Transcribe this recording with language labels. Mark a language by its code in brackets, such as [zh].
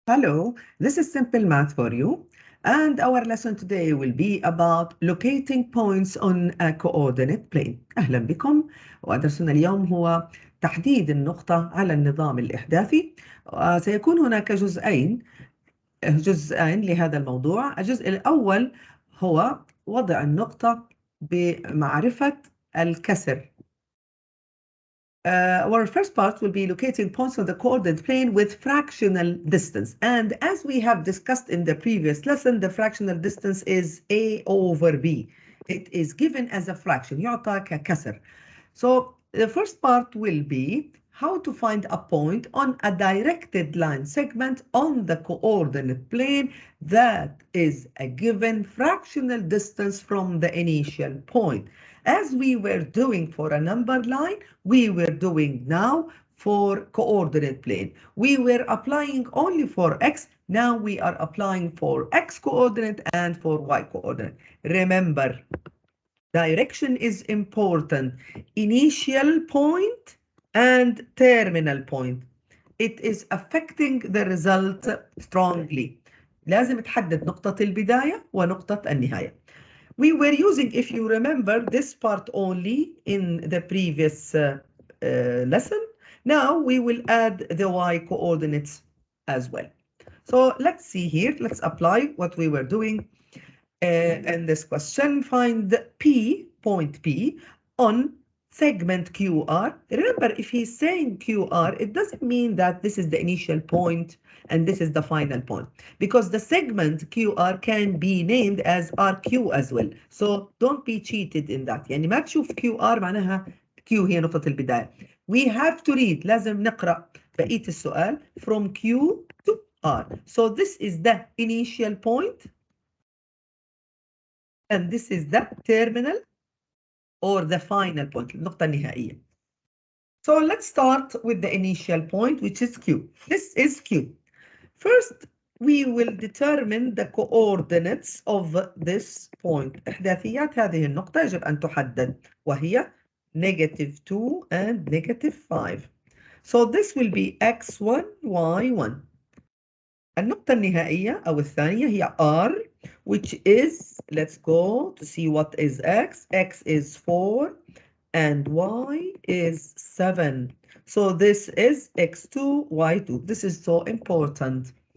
[en] Hello, this is Simple Math for you, and our lesson today will be about locating points on a coordinate plane. [ar] أهلا بكم، ودرسنا اليوم هو تحديد النقطة على النظام الإحداثي. سيكون هناك جزئين لهذا الموضوع. الجزء الأول هو وضع النقطة بمعرفة الكسر. [en] Our first part will be locating points on the coordinate plane with fractional distance. And as we have discussed in the previous lesson, the fractional distance is A over B. It is given as a fraction. [ar] يعطى ككسر. [en] So the first part will be how to find a point on a directed line segment on the coordinate plane that is a given fractional distance from the initial point. As we were doing for a number line, we were doing now for coordinate plane. We were applying only for x, now we are applying for x coordinate and for y coordinate. Remember, direction is important. Initial point and terminal point. It is affecting the result strongly. [ar] لازم تحدد نقطة البداية ونقطة النهاية. [en] We were using, if you remember, this part only in the previous lesson. Now we will add the y coordinates as well. So let's see here. Let's apply what we were doing in this question. Find point P on segment QR. Remember, if he's saying QR, it doesn't mean that this is the initial point and this is the final point, because the segment QR can be named as RQ as well. So don't be cheated in that. [ar] يعني ما تشوف QR معناها Q هي نقطة البداية. [en] We have to read. [ar] لازم نقرأ بقية السؤال [en] from Q to R. So this is the initial point and this is the terminal or the final point, [ar] النقطة النهائية. [en] So let's start with the initial point, which is Q. This is Q. First, we will determine the coordinates of this point. [ar] إحداثيات هذه النقطة يجب أن تحدد، وهي -2 and -5. [en] So this will be x1, y1. [ar] النقطة النهائية أو الثانية هي [en] R, which is, let's go to see what is x. X is 4 and y is 7. So this is x2, y2. This is so important.